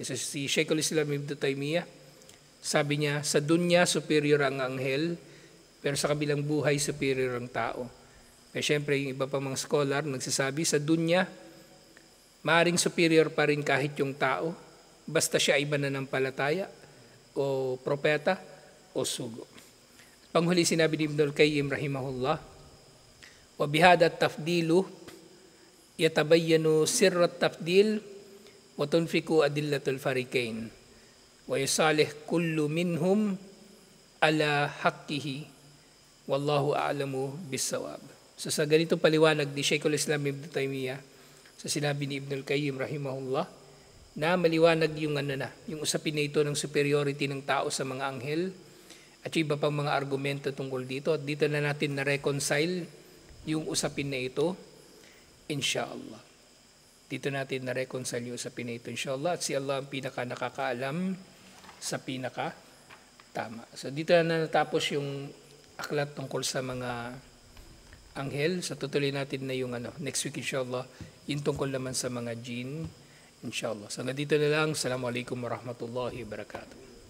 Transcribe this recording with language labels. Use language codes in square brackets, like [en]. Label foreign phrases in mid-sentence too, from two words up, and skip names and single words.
[tl] So, si Sheikhul Islam Ibn Taymiyyah, sabi niya, sa dunya superior ang anghel, pero sa kabilang buhay superior ang tao. Pero siyempre yung iba pa mga scholar nagsasabi, sa dunya, maaring superior pa rin kahit yung tao, basta siya ay mananampalataya o propeta o sugo. Panghuli sinabi ni Ibn al-Qayyim [ar] rahimahullah, وبهذا التفضيل يتبين سر التفضيل وتتفق أدلة الفريقين ويصالح كل منهم على حقه والله أعلم بالصواب. [tl] So sa ganito paliwanag ni Sheikhul Islam Ibn Taymiyyah, sa sinabi ni Ibn al-Qayyim rahimahullah, na maliwanag yung yung usapin na ito ng superiority ng tao sa mga anghel at yung iba pang mga argumento tungkol dito. At dito na natin na-reconcile yung usapin na ito, inshallah. Dito natin na-reconcile yung usapin na ito, inshallah. At si Allah ang pinaka-nakakaalam sa pinaka-tama. So dito na natapos yung aklat tungkol sa mga anghel. So tutuloy natin na yung [en] next week, [tl] inshallah, yung tungkol naman sa mga jinn, inshallah. So, dito na lang. [ar] السلام عليكم ورحمة الله وبركاته.